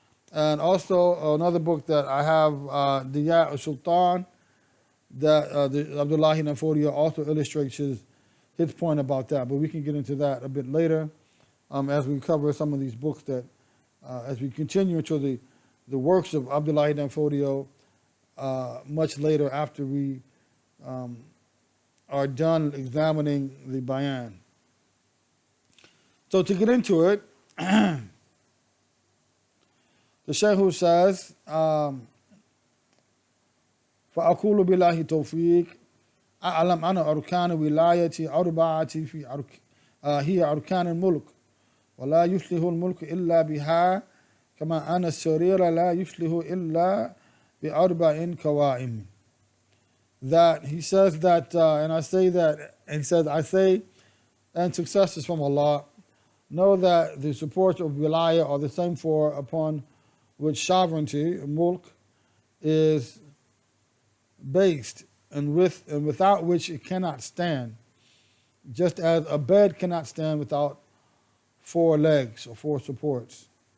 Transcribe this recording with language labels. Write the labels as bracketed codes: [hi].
[en] And also another book that I have, Diya al-Sultan, that Abdullahi Dan Fodio also illustrates his point about that. But we can get into that a bit later as we cover some of these books that, as we continue into the works of Abdullahi Dan Fodio much later after we are done examining the Bayan. So to get into it, the Sheikh says, [ar] فأقول بالله توفيق أعلم أن أركان ولايتي أربعة هي أركان الملك ولا يصلح الملك إلا بها كما أن السرير لا يصلح إلا بأربع قوائم. [en] That he says that, and I say that, and he says, I say, and success is from Allah. Know that the supports of wilaya are the same upon which sovereignty, mulk, is based, and without which it cannot stand, just as a bed cannot stand without 4 legs or 4 supports.